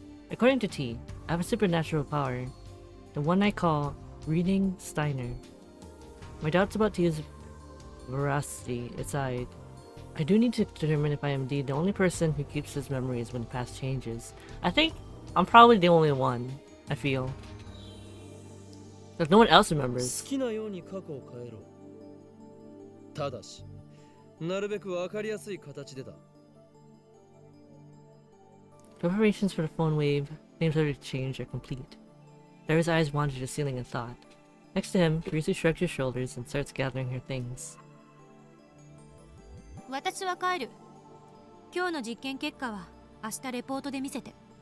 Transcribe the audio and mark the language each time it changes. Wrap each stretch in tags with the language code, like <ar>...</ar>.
<en>According to T, I have a supernatural power, the one I call Reading Steiner. My doubts about T's veracity aside, I do need to determine if I am indeed the only person who keeps his memories when the past changes. I think I'm probably the only one, I feel. Like no one else remembers.</en> <ja>好きなように過去を変えろ。ただし、なるべくわかりやすい形でだ。</ja> <en>Preparations for the phone wave, names of exchange are complete. Dara's eyes wander to the ceiling in thought. Next to him, Risu shrugs her shoulders and starts gathering her things.</en> <ja>私は帰る。今日の実験結果は明日レポートで見せて。</ja>